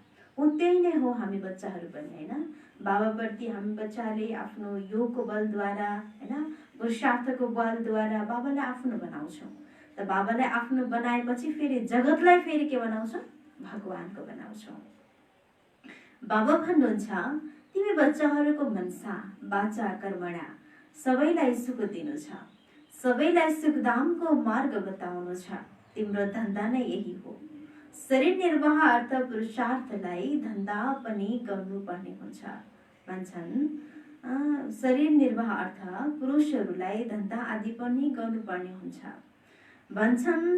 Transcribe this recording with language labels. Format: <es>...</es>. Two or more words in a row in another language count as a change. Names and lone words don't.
<ne>त्यही नै हो हामी बच्चाहरू पनि हैन। बाबाप्रति हामी बच्चाले आफ्नो योगको बलद्वारा हैन, पुरुषार्थको बलद्वारा बाबालाई आफ्नो बनाउँछौँ। त बाबालाई आफ्नो बनाएपछि फेरि जगतलाई फेरि के बनाउँछौँ? भगवानको बनाउँछौँ। बाबा भन्नुहुन्छ तिमी बच्चाहरूको</ne> <sa>मनसा वाचा कर्मणा</sa> <ne>सबैलाई सुख दिनु छ, सबैलाई सुखधामको मार्ग बताउनु छ। तिम्रो धन्दा नै यही हो। शरीर निर्वाह अर्थ पुरुषार्थलाई धन्दा पनि गर्नुपर्ने हुन्छ भन्छन्। शरीर निर्वाह अर्थ पुरुषहरूलाई धन्दा आदि पनि गर्नुपर्ने हुन्छ भन्छन्।</ne>